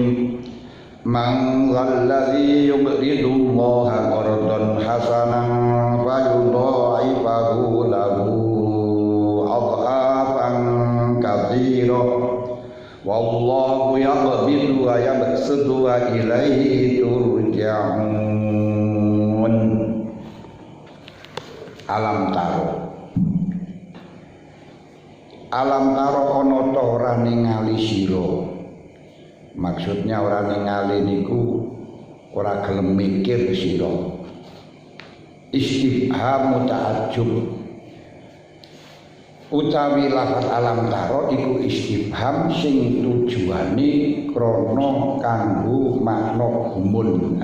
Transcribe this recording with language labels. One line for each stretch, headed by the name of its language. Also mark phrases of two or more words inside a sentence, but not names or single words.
Arabic: من ذا الذي يقرض الله قرضا حسنا فيضاعفه له أضعافا كثيرة والله يقبض ويبسط وإليه ترجعون. ألم تر
Javanese: ana ta ora ningali sira. Maksudnya ora ningali niku ora gelem mikir sira.
Arabic: استفهام تعجب.
Javanese: Utawi lafaz
Arabic: ألم تر
Javanese: iku istifham sing tujuane krana kanggo makna gumun.